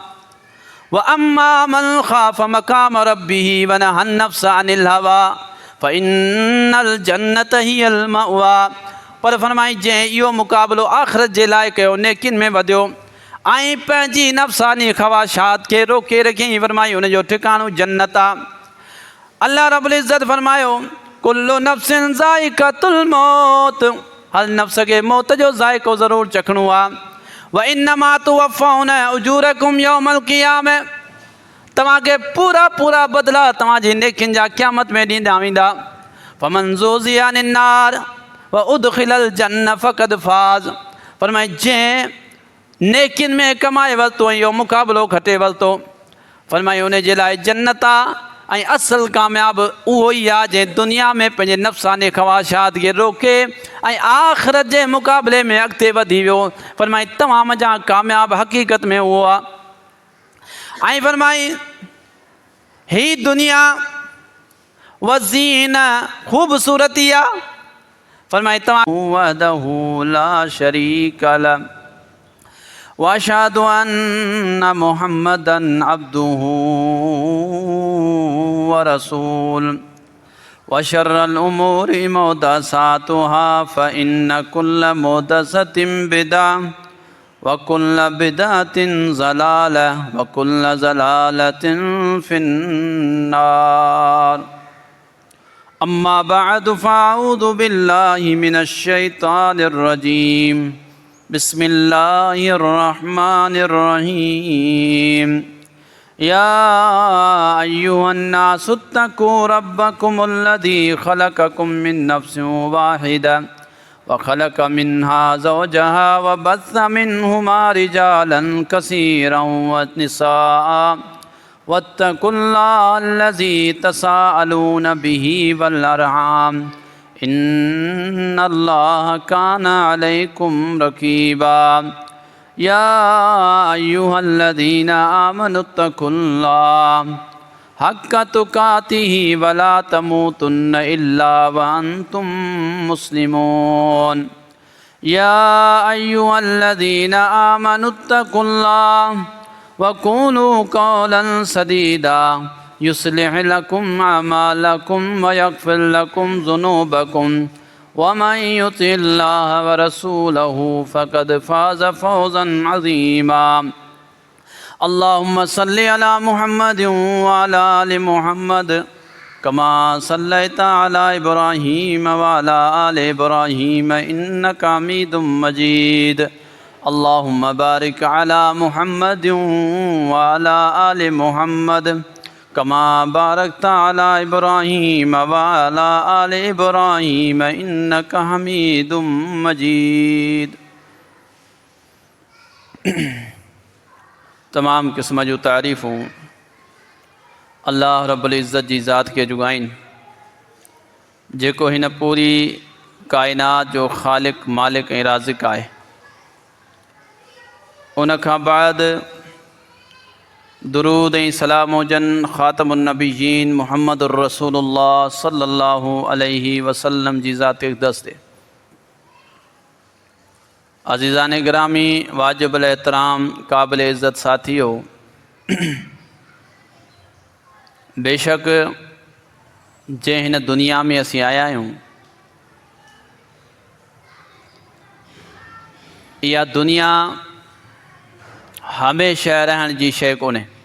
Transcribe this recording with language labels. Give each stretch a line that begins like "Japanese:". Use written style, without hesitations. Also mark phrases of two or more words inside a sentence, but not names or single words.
Arabic: وأما من خاف مقام ربه ونهى النفس عن الهوى فإن الجنة هي المأوى.
Sindhi: पर फरमाई जंहिं इहो मुक़ाबिलो आख़िरत जे लाइ कयो, नेकिन में वधियो ऐं पंहिंजी नफ़्सानी ख़वाशात खे रोके रखियईं, फरमाई उनजो ठिकानो जन्नत आहे।
Arabic: الله رب العزة फरमायो كل نفس ذائقة الموت,
Sindhi: हर नफ़्स खे मौत जो ज़ाइक़ो ज़रूरु चखणो आहे।
Arabic: وإنما توفون أجوركم يوم القيامة,
Sindhi: तव्हांखे पूरा पूरा बदिला तव्हांजी नेकियुनि जा क़यामत में ॾींदा वेंदा।
Arabic: فمن زحزح عن النار وأدخل الجنة فقد فاز,
Sindhi: फरमाए जंहिं नेकियुनि में कमाए वरितो, इहो मुक़ाबिलो खटे वरितो, फरमाए उन जे लाइ जन्नत आहे। ऐं असुलु कामयाबु उहो ई आहे जंहिं दुनिया में पंहिंजे नफ़्सानी ख़वाशात खे रोके ऐं आख़िरत जे मुक़ाबले में अॻिते वधी वियो। फरमाई तमामु जा कामयाबु हक़ीक़त में उहो आहे। ऐं फरमाई ही दुनिया वज़ीन ख़ूबसूरती आहे। फरमाई तव्हां
Arabic: وحده لا شريك له وأشهد أن محمدا عبده ورسول وشر الأمور محدثاتها فإن كل محدثة بدعة وكل بدعة ضلالة وكل ضلالة في النار. أما بعد فأعوذ بالله من الشيطان الرجيم. بسم الله الرحمن الرحيم. يا أيها الناس اتقوا ربكم الذي خلقكم من نفس واحدة وخلق منها زوجها وبث منهما رجالا كثيرا ونساء واتقوا الله الذي تساءلون به والأرحام إن الله كان عليكم رقيبا. يا أيها الذين آمنوا اتقوا الله حق تقاته ولا تموتن إلا وأنتم مسلمون. يا أيها الذين آمنوا اتقوا الله وقولوا قولا سديدا يصلح لكم أعمالكم ويغفر لكم ذنوبكم ومن يطع الله ورسوله فقد فاز فوزا عظيما. اللهم صل على محمد وعلى آل محمد كما صليت على إبراهيم وعلى آل إبراهيم إنك حميد مجيد. اللهم بارك على محمد وعلى آل محمد كما باركت على إبراهيم وعلى آل إبراهيم إنك حميد مجيد.
Sindhi: तमाम क़िस्म जूं तारीफ़ूं अल्लाह
Arabic: رب العزة
Sindhi: जी ज़ात खे जुगाइन, जेको हिन पूरी काइनात जो ख़ालिक़ मालिक ऐं राज़िक़ आहे। उन खां बाद दुरूद ऐं सलाम हुजनि
Arabic: خاتم النبيين محمد رسول الله صلى الله عليه وسلم
Sindhi: जी ज़ात अक़दस ते। अज़ीज़ान गिरामी, वाजिबुल एहतराम, क़ाबिल इज़्ज़त साथियो, बेशक जंहिं हिन दुनिया में असीं आया आहियूं, इहा दुनिया हमेशह रहण जी शइ कोन्हे।